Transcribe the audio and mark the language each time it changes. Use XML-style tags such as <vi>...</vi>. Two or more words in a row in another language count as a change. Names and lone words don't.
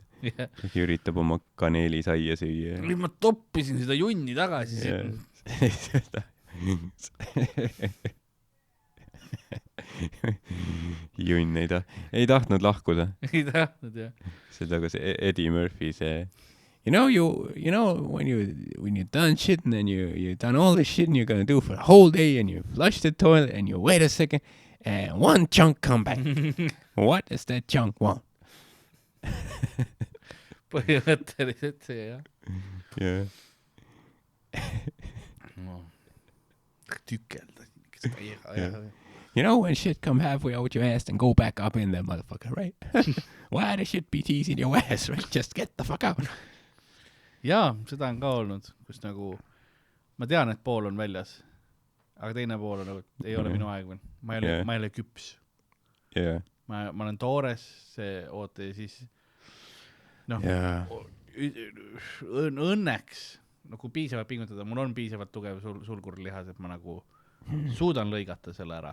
<et>Üritab oma kaneeli saia süüa. Ma toppisin seda junni tagasi. Junn ei tahtnud lahkuda. Ei tahtnud, jah. Seda kui see Eddie Murphy see</et> <en>you know when you're done shit and then you done all this shit and you're gonna do for a whole day and you flush the toilet and you wait a second and one chunk come back. What does that chunk want?</en> <et>Põhimõtteliselt see, jah. Jah. Tükelda.</et> <en>You know when shit come halfway out your ass and go back up in there, motherfucker, right? Why the shit be teasing your ass, right? Just get the fuck out.</en> <et>Jaa, seda on ka olnud, kus nagu ma tean, et pool on väljas, aga teine pool on nagu, ei ole minu aeg veel. Ma ei ole küps. Ma olen toores, see oote ja siis õnneks kui piisavalt pingutada, mul on piisavalt tugev sulgurlihas, et ma nagu suudan lõigata selle ära.</et>